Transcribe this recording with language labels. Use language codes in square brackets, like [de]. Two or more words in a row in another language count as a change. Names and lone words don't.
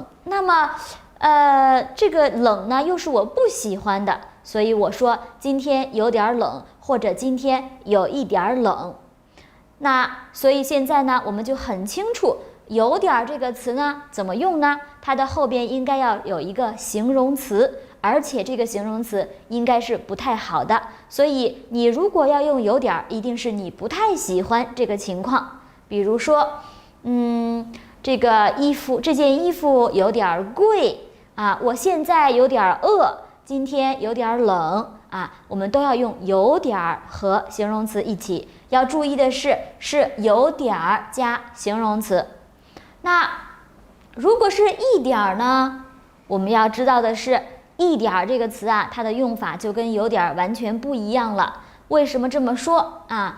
[zh] 那麼，這個冷呢，又是我不喜歡的，所以我說今天有點冷，或者今天有一點冷。那所以現在呢，我們就很清楚。有點這個詞呢怎麼用呢？它的後邊應該要有一個形容詞，而且這個形容詞應該是不太好的。所以你如果要用有點，一定是你不太喜歡這個情況。比如說，這件衣服有點貴啊，我現在有點餓，今天有點冷啊，我們都要用有點和形容詞一起。要注意的是有點加形容詞。那如果是一點呢，我們要知道的是一點這個詞啊，它的用法就跟有點完全不一樣了。為什麼這麼說啊？